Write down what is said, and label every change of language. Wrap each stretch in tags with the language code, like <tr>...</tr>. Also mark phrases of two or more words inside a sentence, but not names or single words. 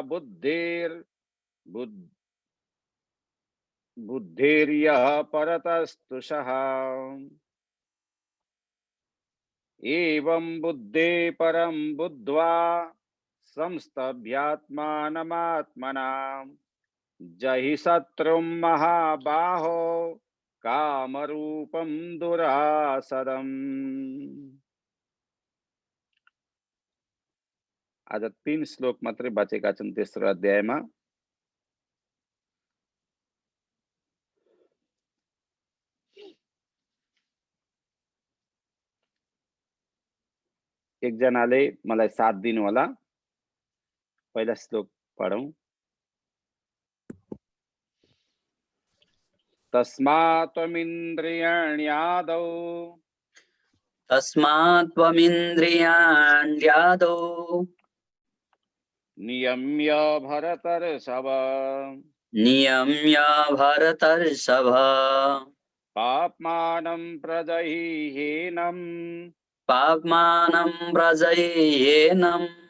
<sa>बुद्धिर्यः परतस्तुषः एवं बुद्धे परं बुद्ध्वा संस्तभ्यात्मानमात्मना जहि शत्रुं महाबाहो कामरूपं दुरासदम्।</sa> <ne>आज 3 श्लोक मात्रै बाँचेका छन् तेस्रो अध्यायमा। एकजनाले मलाई साथ दिनु होला। पहिला श्लोक पढौं।</ne> <sa>तस्मात् त्वमिन्द्रियाण्यादौ नियम्य भरतर्षभ पाप्मानं प्रजह्येनं</sa>